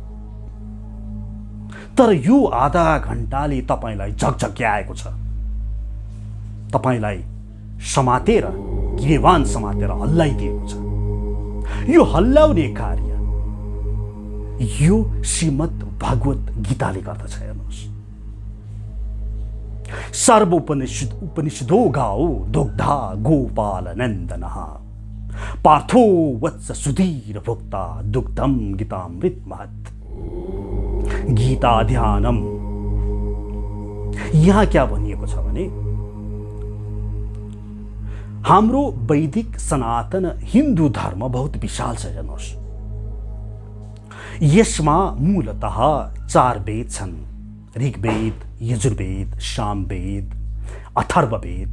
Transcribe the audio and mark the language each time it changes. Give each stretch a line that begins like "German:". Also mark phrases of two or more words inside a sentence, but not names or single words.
Nepali: तर यो आधा घण्टाले तपाईलाई झकझक्याएको छ, तपाईलाई समातेर, गिरेवान समातेर हल्लाइदिएको छ। यो हल्लाउने कार्य यो श्रीमद् भागवत गीताले गर्दछ। हेर्नुहोस्,
Sanskrit: उपनिषदो गाओ दुग्धा गोपाल नंदनः पार्थो वत्स सुधीर भोक्ता दुग्धम गीतामृत महत्।
Nepali: गीता ध्यानम, यहाँ क्या भनिएको छ भने हाम्रो वैदिक सनातन हिन्दू धर्म
Hindi: बहुत विशाल
Nepali: छ। हेर्नुहोस्, यसमा मूलतः 4 वेद छन्, ऋग्वेद, यजुर्वेद, सामवेद, अथर्ववेद।